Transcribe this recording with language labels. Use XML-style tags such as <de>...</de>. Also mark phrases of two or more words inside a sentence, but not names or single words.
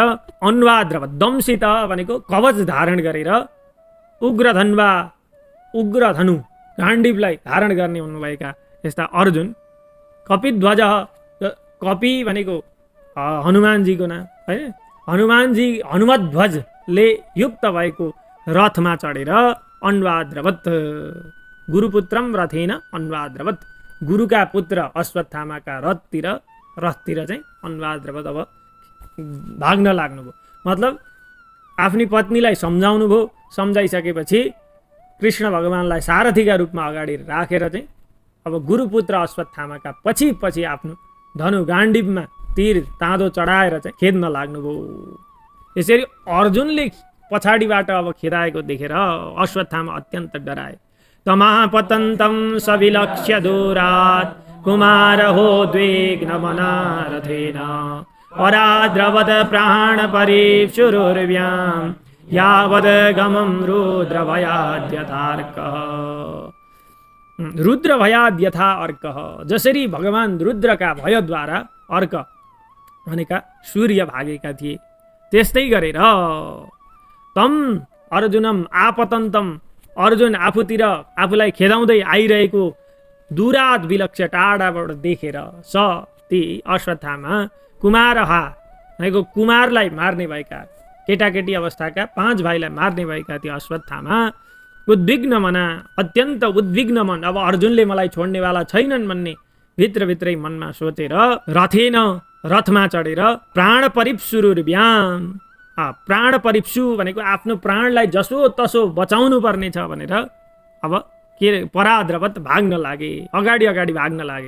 <sa>अन्वाद्रव दंसित</sa> <ne>भनेको कवच धारण गरेर उग्रधन्वा उग्रधनु गाण्डीवलाई धारण गर्ने हुनुभएका यस्ता अर्जुन कपिध्वज, कपि भनेको हनुमानजीको नाम होइन, हनुमानजी हनुमध्वजले युक्त भएको रथमा चढेर</ne> <sa>अन्वाद्रवत गुरुपुत्रम रथेन अन्वाद्रवत,</sa> <ne>गुरुका पुत्र अश्वत्थामाका रथतिर चाहिँ अन्वाद्रवत अब भाग्न लाग्नुभयो। मतलब आफ्नी पत्नीलाई सम्झाउनु भयो, सम्झाइसकेपछि कृष्ण भगवानलाई सारथीका रूपमा अगाडि राखेर चाहिँ अब गुरुपुत्र अश्वत्थामाका पछि पछि आफ्नो धनु गाण्डीवमा तीर ताँदो चढाएर चाहिँ खेद्न लाग्नुभयो। यसरी अर्जुनले पछाडिबाट अब खेदाएको देखेर अश्वत्थामा अत्यन्त डराए।</ne> <sa>तमापतन्तं सविलक्ष्य दूरात् कुमारहो द्विग्नमनारथेन पराद्रवद प्राणपरीक्षुरुर्व्यां यावद्गमं रुद्रभयाद्यथार्कः। रुद्रभयाद्यथा अर्कः,</sa> <ne>जसरी भगवान रुद्रका भयद्वारा अर्क भनेका सूर्य भागेका थिए त्यस्तै गरेर</ne> <sa>तम अर्जुनम आपतन्तम,</sa> <ne>अर्जुन आफूतिर आफूलाई खेदाउँदै आइरहेको</ne> <sa>दूरात विलक्ष्य</sa> <ne>टाढाबाट देखेर स ती अश्वत्थामा कुमारहा भनेको कुमारलाई मार्ने भएका केटाकेटी अवस्थाका 5 भाइलाई मार्ने भएका त्यो अश्वत्थामा उद्विग्न मना, अत्यन्त उद्विग्न मन, अब अर्जुनले मलाई छोड्नेवाला छैनन् भन्ने भित्रभित्रै मनमा सोचेर रथेन रथमा चढेर</ne> <sa>प्राण परिप्सुरुर्व्याम,</sa> <ne>प्राण परिप्सु भनेको आफ्नो प्राणलाई जसो तसो बचाउनु पर्ने छ भनेर अब के पराद्रवत भाग्न लागे, अगाडि अगाडि भाग्न लागे।</ne>